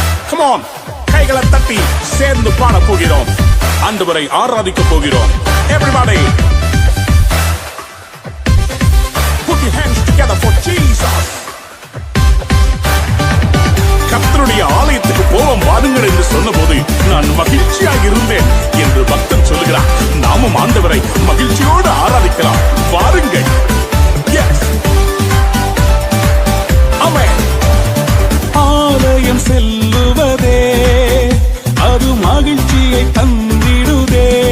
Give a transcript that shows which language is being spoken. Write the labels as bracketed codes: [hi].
[en] Come on, [ta] கைகளை தட்டி சேர்ந்து பாட போகிறோம். ஆண்டவரை ஆராதிக்க போகிறோம். [en] Everybody, put your hands together for Jesus. [ta] கர்த்தருடைய ஆலயத்துக்கு போவோம் வாருங்கள் என்று சொன்னபோது நான் மகிழ்ச்சியாக இருந்தேன் என்று பக்தன் சொல்லுகிறார். நாமும் ஆண்டவரை மகிழ்ச்சியோடு ஆராதிக்கலாம். வாருங்கள். Yes. Amen. ஆலயம் செல்லுவதே அது மகிழ்ச்சியை தந்திடுதே.